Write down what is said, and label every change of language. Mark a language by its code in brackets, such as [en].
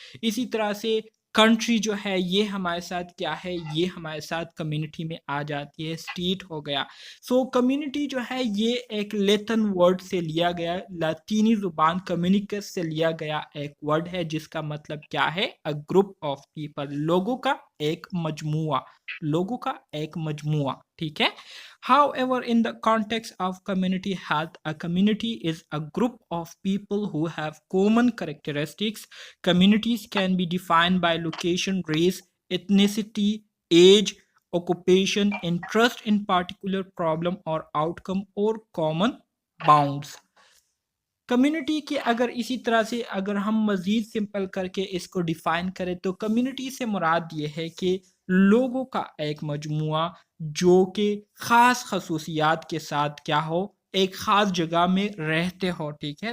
[ur] اسی طرح سے کنٹری جو ہے یہ ہمارے ساتھ کیا ہے، یہ ہمارے ساتھ کمیونٹی میں آ جاتی ہے، اسٹیٹ ہو گیا. سو کمیونٹی جو ہے یہ ایک لیتن ورڈ سے لیا گیا، لاطینی زبان کمیونیکس سے لیا گیا ایک ورڈ ہے جس کا مطلب کیا ہے، [en] a group of people، [ur] لوگوں کا ایک مجموعہ، لوگوں کا ایک مجموعہ، ٹھیک ہے. [en] However, in the context of community health, a community is a group of people who have common characteristics. Communities can be defined by location, race, ethnicity, age, occupation, interest in particular problem or outcome, or common bounds. [ur] Community کے اگر اسی طرح سے اگر ہم مزید simple کر کے اس کو ڈیفائن کریں تو کمیونٹی سے مراد یہ ہے کہ لوگوں کا ایک مجموعہ جو کہ خاص خصوصیات کے ساتھ کیا ہو، ایک خاص جگہ میں رہتے ہو، ٹھیک ہے.